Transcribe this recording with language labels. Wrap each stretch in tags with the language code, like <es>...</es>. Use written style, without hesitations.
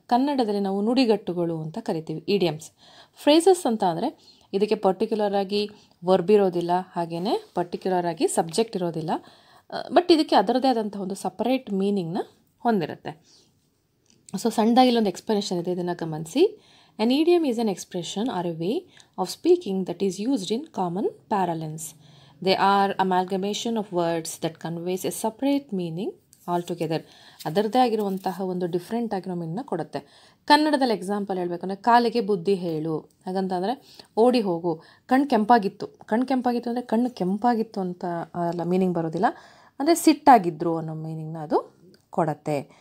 <kn>ಕನ್ನಡದಲ್ಲಿ ನಾವು ನುಡಿಗಟ್ಟುಗಳು ಅಂತ ಕರಿತೀವಿ ಇಡಿಯಮ್ಸ್. ಫ್ರೇಸಸ್ ಅಂತ ಅಂದರೆ ಇದಕ್ಕೆ ಪರ್ಟಿಕ್ಯುಲರ್ ಆಗಿ ವರ್ಬ್ ಇರೋದಿಲ್ಲ, ಹಾಗೆಯೇ ಪರ್ಟಿಕ್ಯುಲರ್ ಆಗಿ ಸಬ್ಜೆಕ್ಟ್ ಇರೋದಿಲ್ಲ, ಬಟ್ ಇದಕ್ಕೆ ಅದರದೇ ಆದಂಥ ಒಂದು ಸಪರೇಟ್ ಮೀನಿಂಗ್ನ ಹೊಂದಿರುತ್ತೆ. ಸೊ ಸಣ್ಣದಾಗಿ ಇಲ್ಲೊಂದು ಎಕ್ಸ್ಪ್ಲನೇಷನ್ ಇದೆ, ಇದನ್ನು ಗಮನಿಸಿ.</kn> <en>An idiom is an expression or a way of speaking that is used in common parlance. They are amalgamation of words that conveys a separate meaning altogether.</en> <kn>ಅದರದ್ದೇ ಆಗಿರುವಂತಹ ಒಂದು ಡಿಫ್ರೆಂಟ್ ಆಗಿರೋ ಮೀನಿಂಗ್ನ ಕೊಡುತ್ತೆ. ಕನ್ನಡದಲ್ಲಿ ಎಕ್ಸಾಂಪಲ್ ಹೇಳಬೇಕಂದ್ರೆ ಕಾಲಿಗೆ ಬುದ್ಧಿ ಹೇಳು, ಹಾಗಂತಂದರೆ ಓಡಿ ಹೋಗು. ಕಣ್ಣು ಕೆಂಪಾಗಿತ್ತು ಅಂದರೆ ಕಣ್ಣು ಕೆಂಪಾಗಿತ್ತು ಅಂತ ಅಲ್ಲ ಮೀನಿಂಗ್ ಬರೋದಿಲ್ಲ, ಅಂದರೆ ಸಿಟ್ಟಾಗಿದ್ರು ಅನ್ನೋ ಮೀನಿಂಗ್ನ ಅದು ಕೊಡುತ್ತೆ.</kn>